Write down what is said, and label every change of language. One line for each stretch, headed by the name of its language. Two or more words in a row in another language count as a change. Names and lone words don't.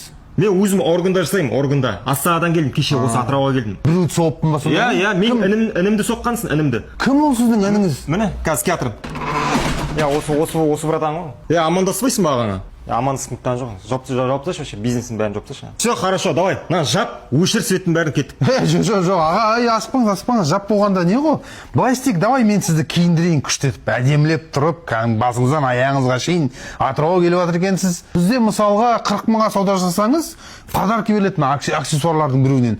Kazakh: Мен өзім органда жасаймын, органда. Астанадан келдім, кеше осы Атырауға келдім. Біреуді соғыппын ба сонда? Иә, мен інімді соққансың, інімді. Кім ол сіздің ініңіз? Міне, қазір театрым. Осы братан ғой. Амандаспайсың ба ағаңа? Амандасып жоқ. Жауап тасташы вообще, бизнестің бәрін жауап тасташы.
Russian: Все, хорошо, давай.
Kazakh: На, жап, өшір светтің бәрін кеттік. Жоқ, аға, аспаңыз, жап болғанда не ғой? Былай істейік, давай мен сізді киіндірейін күштетіп, әдемілеп тұрып, басыңыздан аяғыңызға шейін Атырауға келіп жатыр екенсіз. Бізде мысалға 40 мыңға сауда жасасаңыз, подарка беріледі аксессуарлардың біреуінен.